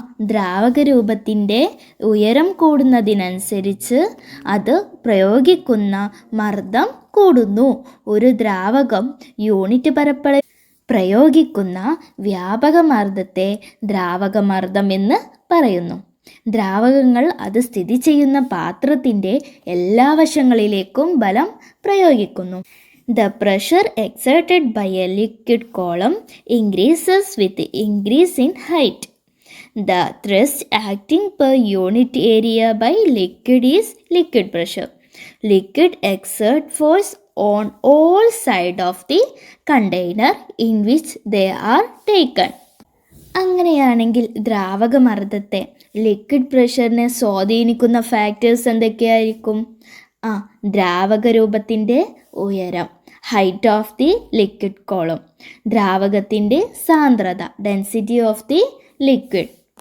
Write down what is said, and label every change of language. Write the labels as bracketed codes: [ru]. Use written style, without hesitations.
[ml] ദ്രാവക രൂപത്തിൻ്റെ ഉയരം കൂടുന്നതിനനുസരിച്ച് അത് പ്രയോഗിക്കുന്ന മർദ്ദം കൂടുന്നു. ഒരു ദ്രാവകം യൂണിറ്റ് പരപ്പളവിൽ പ്രയോഗിക്കുന്ന വ്യാപകമർദ്ദത്തെ ദ്രാവകമർദ്ദം എന്ന് പറയുന്നു. ദ്രാവകങ്ങൾ അത് സ്ഥിതി ചെയ്യുന്ന പാത്രത്തിൻ്റെ എല്ലാ വശങ്ങളിലേക്കും ബലം പ്രയോഗിക്കുന്നു. [en] The pressure exerted by a liquid column increases with increase in height. The thrust acting per unit area by liquid is liquid pressure. Liquid exert force on all sides of the container in which they are taken. [ml] അങ്ങനെയാണെങ്കിൽ ദ്രാവകമർദ്ദത്തെ, liquid പ്രഷറിനെ സ്വാധീനിക്കുന്ന factors എന്തൊക്കെയായിരിക്കും? ദ്രാവക രൂപത്തിൻ്റെ ഉയരം, [en] height of the liquid column, [ml] ദ്രാവകത്തിൻ്റെ സാന്ദ്രത, [en] Density of the liquid.